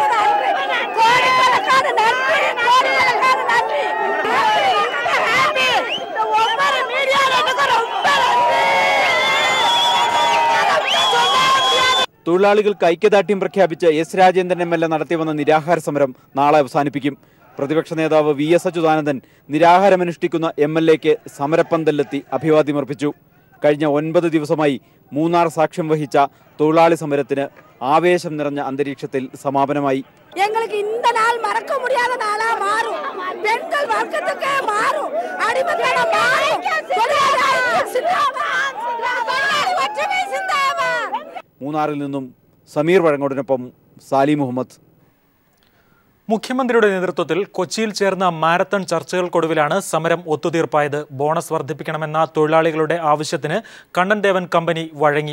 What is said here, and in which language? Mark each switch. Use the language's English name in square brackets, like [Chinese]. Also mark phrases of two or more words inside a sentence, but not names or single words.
[Malayalam] തൊഴിലാളികൾക്ക് ഐക്യദാർഢ്യം പ്രഖ്യാപിച്ച് എസ് രാജേന്ദ്രൻ MLA നടത്തിവന്ന നിരാഹാര സമരം നാളെ അവസാനിപ്പിക്കും. പ്രതിപക്ഷ നേതാവ് VS അച്യുതാനന്ദൻ നിരാഹാരമനുഷ്ഠിക്കുന്ന MLAയ്ക്ക് സമരപ്പന്തലിലെത്തി അഭിവാദ്യമർപ്പിച്ചു. കഴിഞ്ഞ 9 ദിവസമായി മൂന്നാർ സാക്ഷ്യം വഹിച്ച തൊഴിലാളി സമരത്തിന് ആവേശം നിറഞ്ഞ അന്തരീക്ഷത്തിൽ സമാപനമായി. [Tamil] எங்களுக்கு இந்த நாள் மறக்க முடியாத நாளா மாறும். பெண்கள் வர்க்கத்துக்கு மாறும். அடிமைத்தன மாறும். [Malayalam] മൂന്നാറിൽ നിന്നും സമീർ വഴങ്ങോടിനൊപ്പം സാലി മുഹമ്മദ്. മുഖ്യമന്ത്രിയുടെ നേതൃത്വത്തിൽ കൊച്ചിയിൽ ചേർന്ന മാരത്തൺ ചർച്ചകൾക്കൊടുവിലാണ് സമരം ഒത്തുതീർപ്പായത്. ബോണസ് വർദ്ധിപ്പിക്കണമെന്ന തൊഴിലാളികളുടെ ആവശ്യത്തിന് കണ്ണൻ ദേവൻ കമ്പനി വഴങ്ങി.